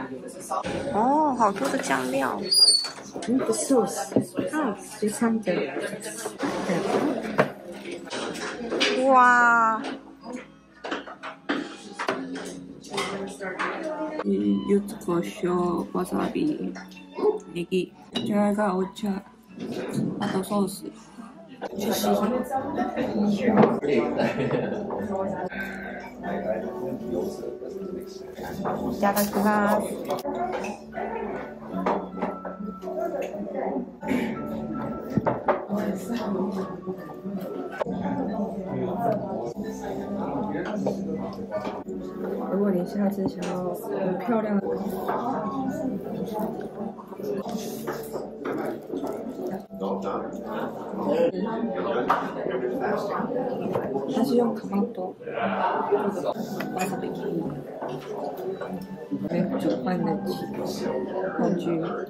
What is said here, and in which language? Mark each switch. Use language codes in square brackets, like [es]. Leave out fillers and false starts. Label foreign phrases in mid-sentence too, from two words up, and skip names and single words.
[zh] 哦，好多的酱料。不是我13的。哇！柚子胡椒、 [ja] わさび、ネギ、じゃが、お茶、あとソース。 [zh] 去试一下。いただきます。如果你下次想要很漂亮的，它是用トマト、わさび、煮饭的工具。